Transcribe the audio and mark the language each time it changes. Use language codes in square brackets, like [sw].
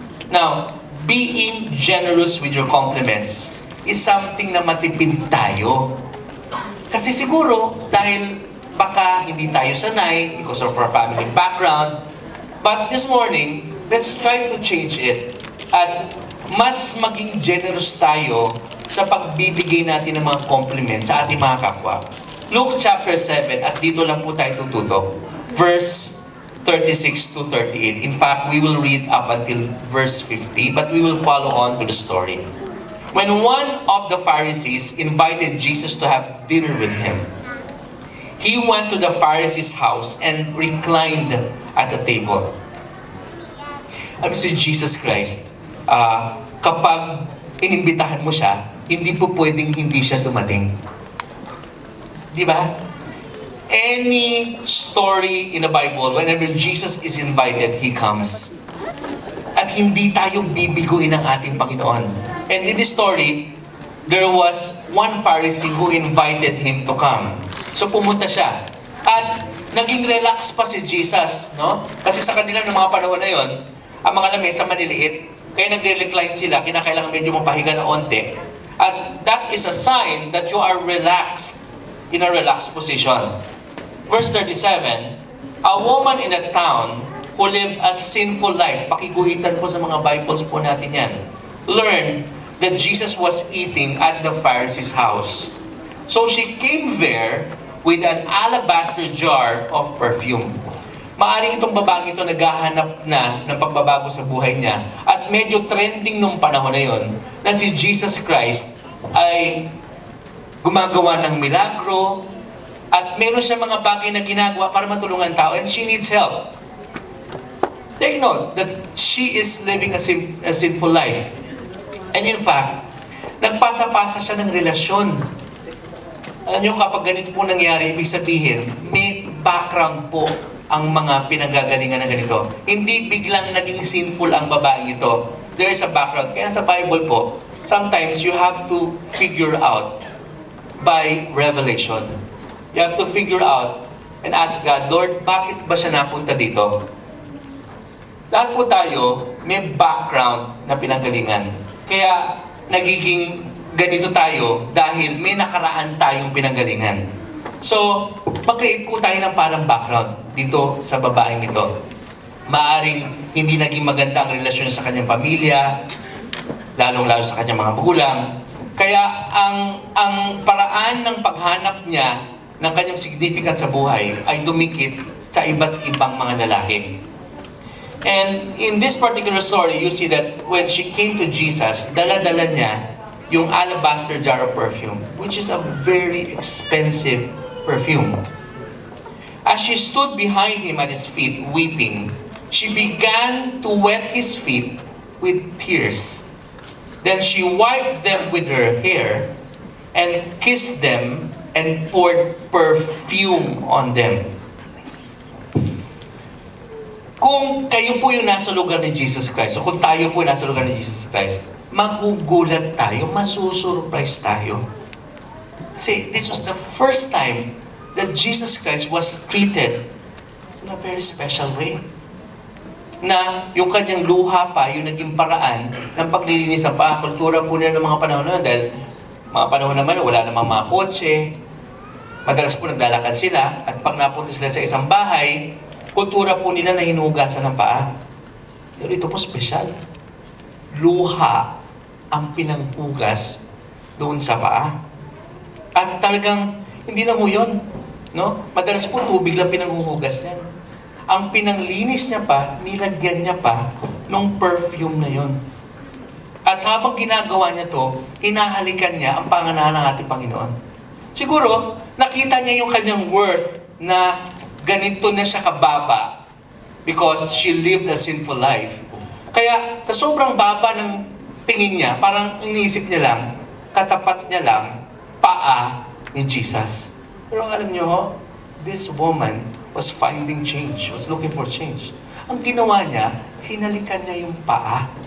[en] Now, being generous with your compliments is something [tl] na matipid tayo. Kasi siguro, dahil baka hindi tayo sanay [en] because of our family background. But this morning, let's try to change it. [tl] At mas maging generous tayo sa pagbibigay natin ng mga compliments sa ating mga kapwa. Luke chapter 7, at dito lang po tayo tututok. Verse 36 to 38. [en] In fact, we will read up until verse 50, but we will follow on to the story. When one of the Pharisees invited Jesus to have dinner with him, he went to the Pharisee's house and reclined at the table. [tl] Ano si Jesus Christ? Kapag inimbitahan mo siya, hindi po pwedeng hindi siya dumating. Di ba? [en] Any story in the Bible, whenever Jesus is invited, He comes. [tl] At hindi tayo bibiguin ng ating Panginoon. [en] And in this story, there was one Pharisee who invited Him to come. [tl] So pumunta siya. At naging relax pa si Jesus, no? Kasi sa kanila ng mga panahon na yon, ang mga lamesa maliliit, kaya nagre-recline sila, kinakailangan medyo mapahiga na onte. [en] At that is a sign that you are relaxed, in a relaxed position. Verse 37, a woman in a town who lived a sinful life, [tl] pakiguhitan po sa mga Bibles po natin yan, [en] learned that Jesus was eating at the Pharisee's house. So she came there with an alabaster jar of perfume. [tl] Maaring itong babaeng ito naghahanap na ng pagbabago sa buhay niya. At medyo trending nung panahon na yon na si Jesus Christ ay gumagawa ng milagro at meron siya mga bagay na ginagawa para matulungan tao [en] and she needs help. Take note that she is living a sinful life. [tl] And in fact, nagpasa-pasa siya ng relasyon. Alam niyo, kapag ganito po nangyari, ibig sabihin, may background po ang mga pinagagalingan na ganito. Hindi biglang naging sinful ang babaeng ito. [en] There is a background. [tl] Kaya sa Bible po, [en] sometimes you have to figure out by revelation. You have to figure out and ask God, Lord, [tl] bakit ba siya napunta dito? Lahat po tayo may background na pinanggalingan. Kaya nagiging ganito tayo dahil may nakaraan tayong pinanggalingan. So, mag-create po tayo ng parang background dito sa babaeng ito. Maaring hindi naging maganda ang relasyon sa kanyang pamilya, lalong-lalo sa kanyang mga magulang. Kaya ang paraan ng paghanap niya ng kanyang significance sa buhay ay dumikit sa iba't ibang mga lalaki. [en] And in this particular story, you see that when she came to Jesus, [tl] dala-dala niya yung [en] alabaster jar of perfume, which is a very expensive perfume. As she stood behind him at his feet, weeping, she began to wet his feet with tears. Then she wiped them with her hair and kissed them and poured perfume on them. [tl] Kung kayo po yung nasa lugar ni Jesus Christ, o kung tayo po yung nasa lugar ni Jesus Christ, magugulat tayo, masusurprise tayo. [en] See, this was the first time that Jesus Christ was treated in a very special way. [tl] Na yung kanyang luha pa, yung naging paraan ng paglilinis ng paa, kultura po nila ng mga panahon na, dahil mga panahon naman, wala namang mga kotse, madalas po naglalakad sila, at pag napunta sila sa isang bahay, kultura po nila na hinugasan ng paa. Pero ito po special. Luha ang pinanghugas doon sa paa. At talagang, hindi na ho yun. No? Madalas po tubig lang pinanghuhugas niya. Ang pinanglinis niya pa, nilagyan niya pa nung perfume na yon. At habang ginagawa niya to, hinahalikan niya ang panganahan ng ating Panginoon. Siguro, nakita niya yung kanyang worth na ganito na siya kababa [en] because she lived a sinful life. [tl] Kaya sa sobrang baba ng tingin niya, parang iniisip niya lang, katapat niya lang, paa ni Jesus. Pero alam niyo, [en] this woman was finding change, was looking for change. [tl] Ang ginawa niya, hinalikan niya yung paa.